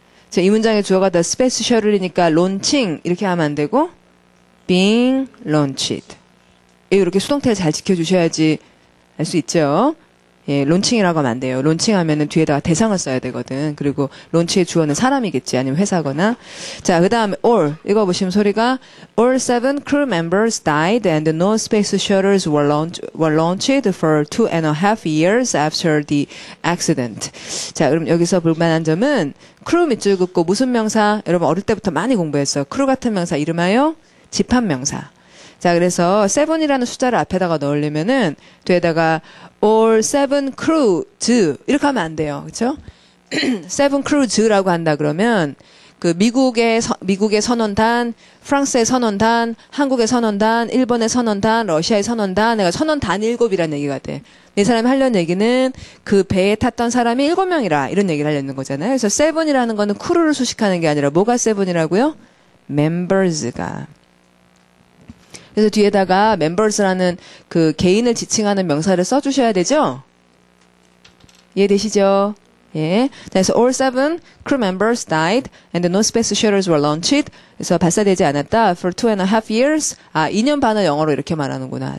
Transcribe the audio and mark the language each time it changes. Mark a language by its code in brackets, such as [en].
[ko] 자, 이 문장의 주어가 The Space Shuttle이니까 launching 이렇게 하면 안 되고 being launched 이렇게 수동태를 잘 지켜주셔야지 알 수 있죠. 예, 론칭이라고 하면 안 돼요. 론칭하면은 뒤에다가 대상을 써야 되거든. 그리고 론치의 주어는 사람이겠지. 아니면 회사거나. 자, 그 다음에 all. 읽어보시면 소리가 [en] all 7 crew members died and no space shuttles were launched for 2.5 years after the accident. [ko] 자, 그럼 여기서 볼만한 점은 crew 밑줄 긋고 무슨 명사? 여러분 어릴 때부터 많이 공부했어요. crew 같은 명사 이름하여 집합명사. 자, 그래서 7이라는 숫자를 앞에다가 넣으려면은 뒤에다가 [en] all 7 crews [ko] 이렇게 하면 안 돼요. 그렇죠? 7 crews라고 한다 그러면 그 미국의 선언단, 프랑스의 선언단, 한국의 선언단, 일본의 선언단, 러시아의 선언단, 내가 선언단 7이라는 얘기가 돼. 이 사람이 하려는 얘기는 그 배에 탔던 사람이 7명이라 이런 얘기를 하려는 거잖아요. 그래서 seven이라는 거는 크루를 수식하는 게 아니라 뭐가 seven이라고요? members가. 그래서 뒤에다가 members라는 그 개인을 지칭하는 명사를 써주셔야 되죠? 이해되시죠? 예. [en] 그래서 all seven crew members died and no space shuttles were launched. [ko] 그래서 발사되지 않았다. [en] For 2.5 years. [ko] 2년 반을 영어로 이렇게 말하는구나.